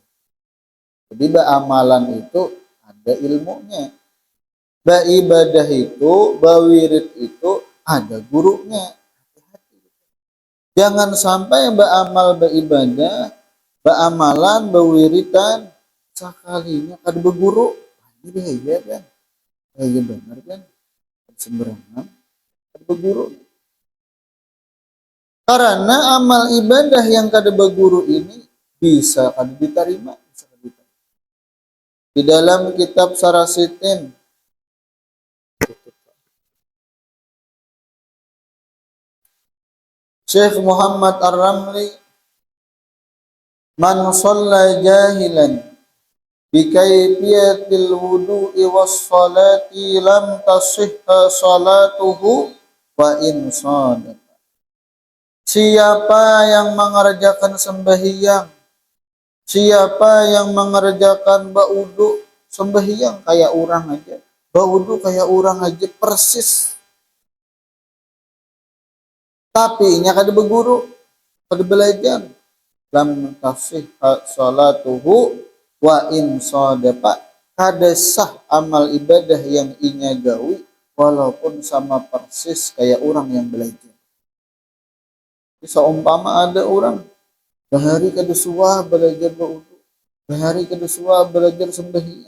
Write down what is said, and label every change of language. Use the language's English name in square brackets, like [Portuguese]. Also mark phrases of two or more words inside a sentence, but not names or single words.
[Banjar] Jadi amalan itu ada ilmunya. Ibadah itu, wirid itu ada gurunya. Jangan sampai amal ibadah, amalan, wiritan sekalinya kada berguru. Ini ya kan? Ya benar kan? Sembarangan kada berguru. Karena amal ibadah yang kada berguru ini bisa kada diterima, bisa kada diterima. Di dalam kitab Sarasitin Syekh Muhammad Ar-Ramli, [Arabic] من صلى جاهلا بكيفية الوضوء والصلاة لم تصح صلاته وإن صدق. [Banjar] Siapa yang mengerjakan sembahyang, siapa yang mengerjakan baudu, sembahyang kayak orang aja, baudu kayak orang aja persis. Tapi nya kada berguru, kada belajar. [Arabic] لم تصح صلاته وإن صدق, [Banjar] kada sah amal ibadah yang inya gawi walaupun sama persis kayak orang yang belajar. Seumpama ada orang bahari kada suah belajar berwudu, bahari kada suah belajar sembahyang.